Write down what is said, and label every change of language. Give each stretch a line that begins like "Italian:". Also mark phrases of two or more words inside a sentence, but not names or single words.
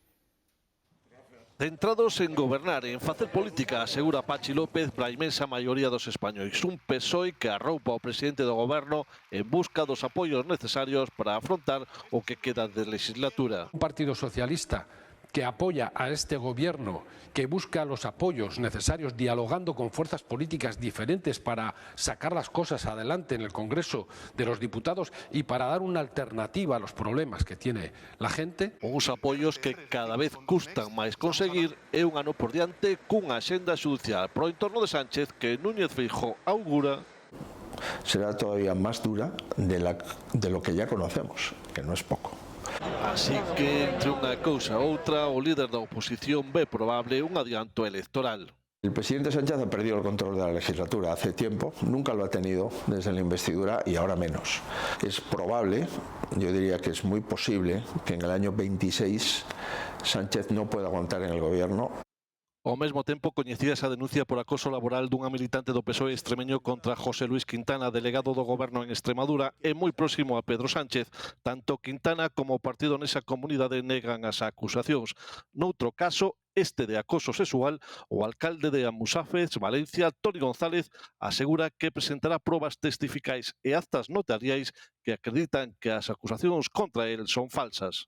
Galician: Centrados en gobernar e en facer política, asegura Pachi López para a inmensa maioría dos españois. Un PSOE que arroupa o presidente do goberno en busca dos apoios necesarios para afrontar o que queda de legislatura.
Spanish: Un partido socialista que apoya a este gobierno, que busca los apoyos necesarios, dialogando con fuerzas políticas diferentes para sacar las cosas adelante en el Congreso de los Diputados y para dar una alternativa a los problemas que tiene la gente.
Galician: Uns apoios que cada vez custan máis conseguir e un ano por diante cunha axenda xudicial pro entorno de Sánchez que Núñez Feijóo augura
Spanish: será todavía más dura de lo que ya conocemos, que no es poco.
Galician: Así que, entre unha cousa e outra, o líder da oposición ve probable un adianto electoral.
Spanish: El presidente Sánchez ha perdido el control de la legislatura hace tiempo, nunca lo ha tenido desde la investidura y ahora menos. Es probable, yo diría que es muy posible, que en el año 26 Sánchez no pueda aguantar en el gobierno.
Galician: Ao mesmo tempo, coñecía esa denuncia por acoso laboral dunha militante do PSOE extremeño contra José Luis Quintana, delegado do goberno en Extremadura e moi próximo a Pedro Sánchez. Tanto Quintana como o partido nesa comunidade negan as acusacións. Noutro caso, este de acoso sexual, o alcalde de Almusafes, Valencia, Toni González, asegura que presentará probas testificais e actas notariais que acreditan que as acusacións contra el son falsas.